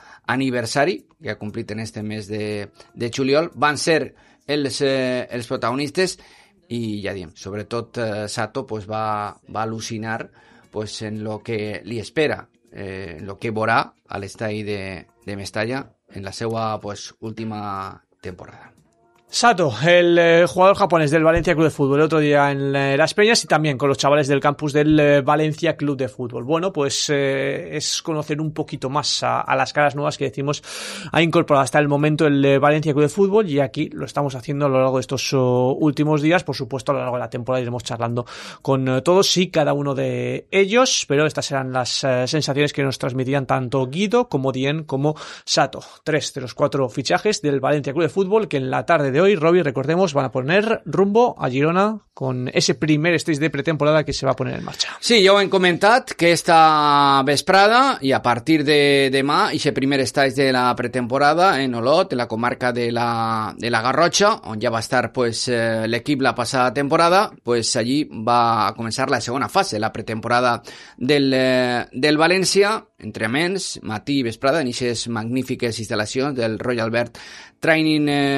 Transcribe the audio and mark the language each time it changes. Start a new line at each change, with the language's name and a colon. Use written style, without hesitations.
Catalan: aniversari, que ha complit en este mes de juliol, van ser els protagonistes i ja diem, sobretot Sato pues, va al·lucinar pues, en lo que li espera, en lo que vorà a l'estadi de Mestalla en la seva pues, última temporada.
Spanish: Sato, el jugador japonés del Valencia Club de Fútbol, el otro día en Las Peñas y también con los chavales del campus del Valencia Club de Fútbol. Bueno, pues es conocer un poquito más a las caras nuevas que decimos ha incorporado hasta el momento el Valencia Club de Fútbol y aquí lo estamos haciendo a lo largo de estos últimos días. Por supuesto, a lo largo de la temporada iremos charlando con todos y cada uno de ellos, pero estas eran las sensaciones que nos transmitían tanto Guido como Dien como Sato. Tres de los cuatro fichajes del Valencia Club de Fútbol que en la tarde de hoy, Robbie, recordemos, van a poner rumbo a Girona con ese primer stage de pretemporada que se va a poner en marcha.
Catalan: Sí, ja ho hem comentat, que esta vesprada i a partir de demà i ese primer stage de la pretemporada en Olot, en la comarca de la Garrotxa, on ja va estar pues, l'equip la passada temporada, pues allí va a començar la segona fase, la pretemporada del València, entrenaments, matí i vesprada, en aquestes magnífiques instal·lacions del Royal Albert Training